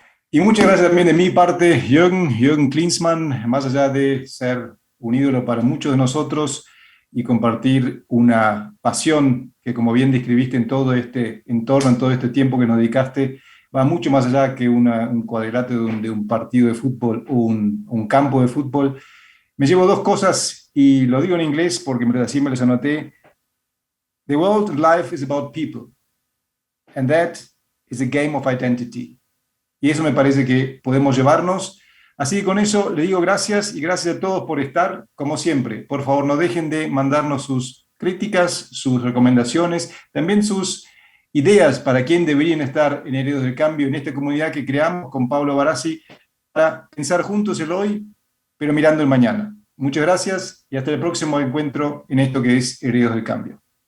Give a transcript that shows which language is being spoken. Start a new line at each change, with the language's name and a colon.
Spanish: Y muchas gracias también de mi parte, Jürgen Klinsmann, más allá de ser un ídolo para muchos de nosotros y compartir una pasión que, como bien describiste en todo este entorno, en todo este tiempo que nos dedicaste, va mucho más allá que un cuadrilátero de un partido de fútbol o un campo de fútbol. Me llevo dos cosas y lo digo en inglés porque así me las anoté.
English: The world and life is about people, and that is a game of identity.
Spanish: Y eso me parece que podemos llevarnos. Así que con eso le digo gracias y gracias a todos por estar, como siempre. Por favor, no dejen de mandarnos sus críticas, sus recomendaciones, también sus ideas para quién deberían estar en Herederos del Cambio, en esta comunidad que creamos con Pablo Barassi, para pensar juntos el hoy, pero mirando el mañana. Muchas gracias y hasta el próximo encuentro en esto que es Herederos del Cambio.